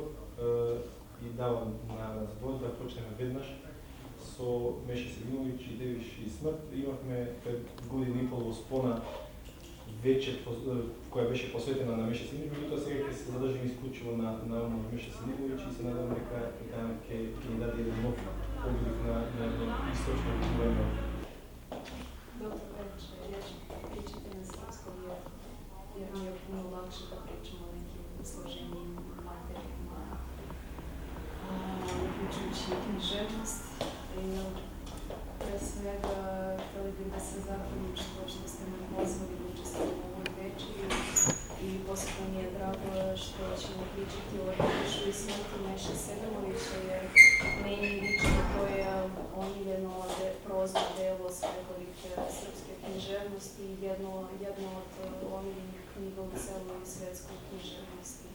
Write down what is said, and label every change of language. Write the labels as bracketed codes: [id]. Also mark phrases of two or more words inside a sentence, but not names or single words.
[mk] И давам на збор да почнеме веднаш со Меша Селимовиќ и Девиш и смрт. Имавме пред година и пол во Спона вече која беше посветена на Меша Селимовиќ, меѓутоа сега ќе се задржиме исклучиво на Меша Селимовиќ и се надевам дека ќе ни даде еден нов поглед на источно време. [sr] Dobro večer, ja ću pričati na srpskom jer mi je puno lakše da pričamo o nekim složenijim materijama, uključujući i književnost. Pre svega, htjeli bih da se zahvalim što ste me pozvali da učestvujem u ovoj večeri i posebno mi je drago što ćemo pričati o Devišu i smrti Meše Selimovića, jer meni lično to je omiljeno prozno delo svekolike srpske književnosti i jedno od omiljenih knjiga u celoj svetskoj književnosti.